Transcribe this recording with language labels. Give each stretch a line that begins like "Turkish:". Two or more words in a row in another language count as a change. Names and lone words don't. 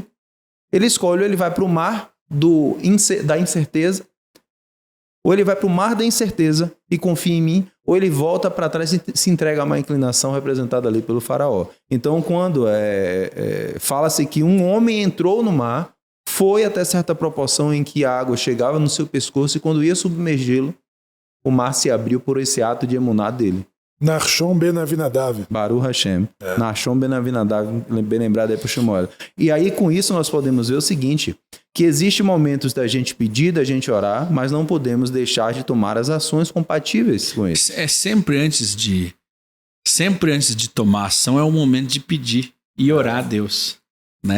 Portuguese: Ele escolhe, ou ele vai para o mar da incerteza, ou ele vai para o mar da incerteza e confia em mim, ou ele volta para trás e se entrega a uma inclinação representada ali pelo faraó. Então, quando fala-se que um homem entrou no mar, foi até certa proporção em que a água chegava no seu pescoço e quando ia submergê-lo, o mar se abriu por esse ato de emuná dele. Nachshon ben Avinadav.
Hebrew: Baruch Hashem.
Portuguese: Nachshon ben Avinadav, bem lembrado aí por Shmuel. E aí, com isso, nós podemos ver o seguinte, que existem momentos da gente pedir, da gente orar, mas não podemos deixar de tomar as ações compatíveis com isso. Sempre antes de tomar ação é o momento de pedir e orar a Deus, né?